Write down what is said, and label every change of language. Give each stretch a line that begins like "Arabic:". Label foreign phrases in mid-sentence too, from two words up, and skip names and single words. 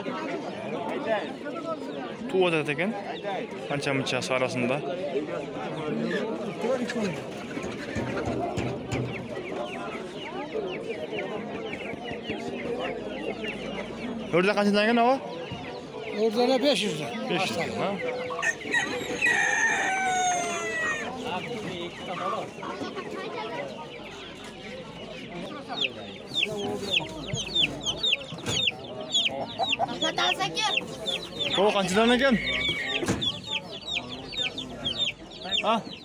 Uzbek: Tuvada ekan. Qancha-munchasi orasida. Orada qanchadan ekan o? Orada 500 lira. 500 ha. Rahmat aka. O qanchadan ekan? Ha?